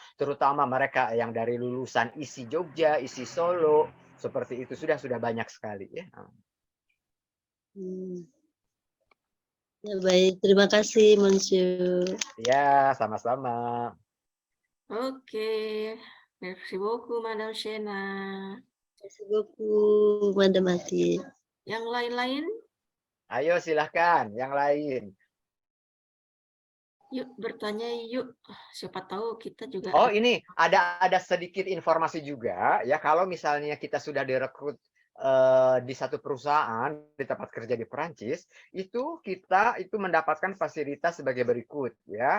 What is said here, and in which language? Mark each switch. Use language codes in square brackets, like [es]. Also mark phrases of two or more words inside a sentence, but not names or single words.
[id] Terutama mereka yang dari lulusan ISI Jogja, ISI Solo, seperti itu sudah banyak sekali ya. Ya baik, terima kasih Monsieur. Ya, sama-sama. Oke, [fr] merci beaucoup Madame Shena. Merci beaucoup Madame Ati. [id] Yang lain-lain? Ayo silahkan, yang lain. Yuk bertanya yuk. Siapa tahu kita juga. Oh ini ada sedikit informasi juga ya, kalau misalnya kita sudah direkrut di satu perusahaan di tempat kerja di Perancis, itu kita itu mendapatkan fasilitas sebagai berikut ya.